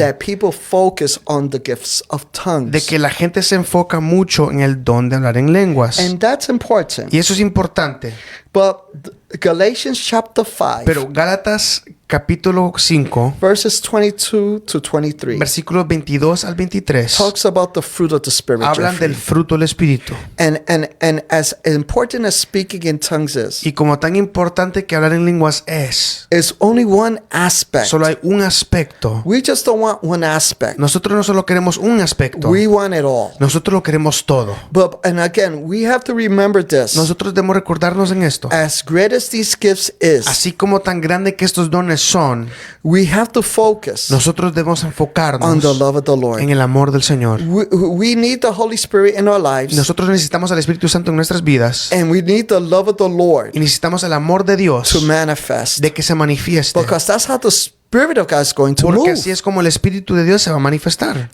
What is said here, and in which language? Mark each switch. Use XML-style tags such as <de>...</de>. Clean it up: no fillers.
<en>That people focus on the gifts of tongues.</en> <es>De que la gente se enfoca mucho en el don de hablar en lenguas.</es> <en>And that's important.</en> <es>Y eso es importante.</es> <en>But Galatians chapter 5,</en> <es>Pero Gálatas capítulo 5,</es> <en>verses 22 to 23,</en> <es>versículos 22 al 23,</es> <en>talks about the fruit of the Spirit.</en> <es>hablan</es> <en>Jeffrey.</en> <es>del fruto del Espíritu.</es> <en>And as important as speaking in tongues is,</en> <es>Y como tan importante que hablar en lenguas es,</es> <en>it's only one aspect.</en> <es>solo hay un aspecto.</es> <en>We just don't want one aspect.</en> <es>Nosotros no solo queremos un aspecto,</es> <en>We want it all.</en> <es>nosotros lo queremos todo.</es> <en>And again, we have to remember this.</en> <es>Nosotros debemos recordarnos en esto.</es> <en>As great as these gifts is,</en> <es>Así como tan grande que estos dones son,</es> <en>we have to focus</en> <es>nosotros debemos</es> <en>on</en> <es>enfocarnos</es> <en>the love of the Lord.</en> <es>en el amor del Señor.</es> <en>We need the Holy Spirit in our lives,</en> <es>Nosotros necesitamos al Espíritu Santo en nuestras vidas</es> <en>and we need the love of the Lord</en> <es>y necesitamos el amor de Dios</es> <en>to manifest,</en> <es>de que se manifieste.</es> <en>because that's how the Spirit of God is going to</en> <es>Porque</es> <en>move.</en> <es>así es como el Espíritu de Dios se va a manifestar.</es>